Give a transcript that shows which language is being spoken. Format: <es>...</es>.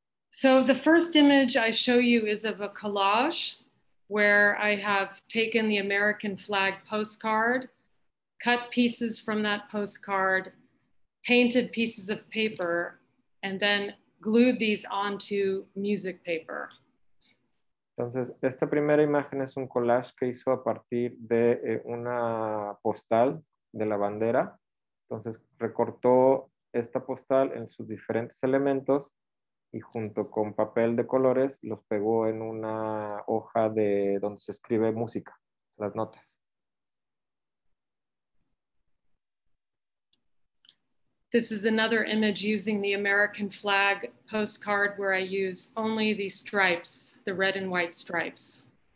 <en>So the first image I show you is of a collage where I have taken the American flag postcard, cut pieces from that postcard, painted pieces of paper, and then glued these onto music paper.</en> <es>Entonces, esta primera imagen es un collage que hizo a partir de una postal de la bandera. Entonces, recortó esta postal en sus diferentes elementos y junto con papel de colores los pegó en una hoja de donde se escribe música, las notas.</es> <en>This is another image using the American flag postcard where I use only the stripes, the red and white stripes.</en>